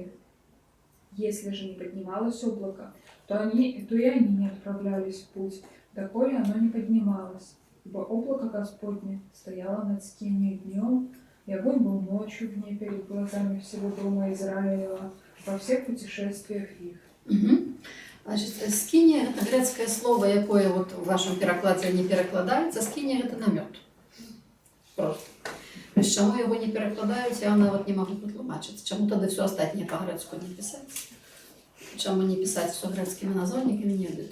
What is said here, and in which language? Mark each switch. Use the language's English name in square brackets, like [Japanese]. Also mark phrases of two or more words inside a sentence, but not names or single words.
[Russian] Если же не поднималось облако, то и они не отправлялись в путь, доколе оно не поднималось, ибо облако Господне стояло над скинией днем, И огонь был ночью в ней перед глазами всего дома Израилева во всех путешествиях их. Угу. [Ukrainian] Значить, скинія – грецьке слово, яке от в вашому перекладі не перекладається. Скинія – це намет. Просто. Тобто, чому його не перекладають, я навіть не можу потлумачити. Чому тоді все остальне по-грецьку не писати? Чому не писати все грецькими названниками не буде?